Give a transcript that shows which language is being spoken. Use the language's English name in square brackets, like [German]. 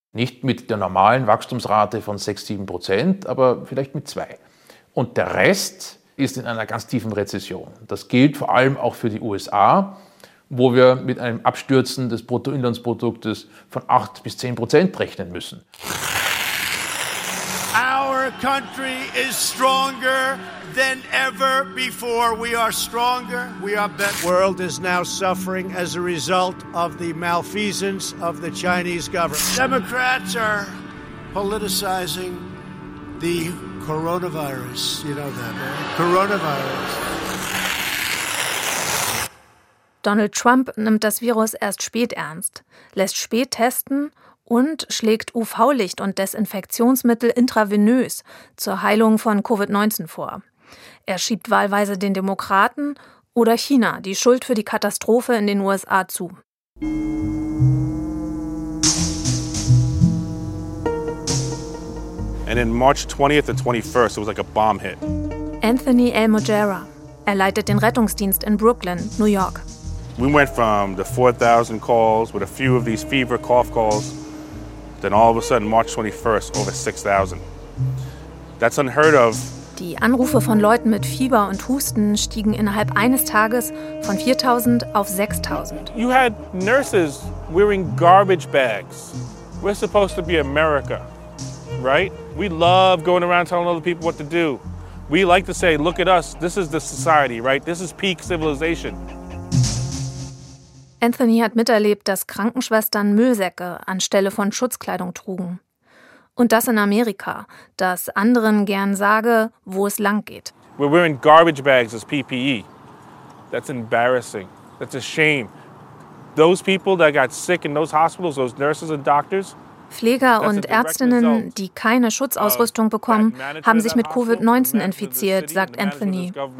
[German] Nicht mit der normalen Wachstumsrate von 6-7%, aber vielleicht mit 2. Und der Rest ist in einer ganz tiefen Rezession. Das gilt vor allem auch für die USA, wo wir mit einem Abstürzen des Bruttoinlandsproduktes von 8-10% rechnen müssen. [English] Our country is stronger than ever before. We are stronger. We are better. The world is now suffering as a result of the malfeasance of the Chinese government. Democrats are politicizing the coronavirus. You know that, right? Coronavirus. [German] Donald Trump nimmt das Virus erst spät ernst, lässt spät testen und schlägt UV-Licht und Desinfektionsmittel intravenös zur Heilung von Covid-19 vor. Er schiebt wahlweise den Demokraten oder China die Schuld für die Katastrophe in den USA zu. [English] And in March 20th and 21st, it was like a bomb hit. Anthony Almogera. [German] Er leitet den Rettungsdienst in Brooklyn, New York. [English] We went from the 4,000 calls with a few of these fever cough calls, then all of a sudden March 21st over 6,000. That's unheard of. [German] Die Anrufe von Leuten mit Fieber und Husten stiegen innerhalb eines Tages von 4,000 auf 6,000. [English] You had nurses wearing garbage bags. We're supposed to be America, right? We love going around telling other people what to do. We like to say, look at us. This is the society, right? This is peak civilization. [German] Anthony hat miterlebt, dass Krankenschwestern Müllsäcke anstelle von Schutzkleidung trugen. Und das in Amerika, das anderen gern sage, wo es lang geht. [English] We're wearing garbage bags as PPE. That's embarrassing. That's a shame. Those people that got sick in those hospitals, those nurses and doctors, [German] Pfleger und Ärztinnen, die keine Schutzausrüstung bekommen, haben sich mit Covid-19 infiziert, sagt Anthony.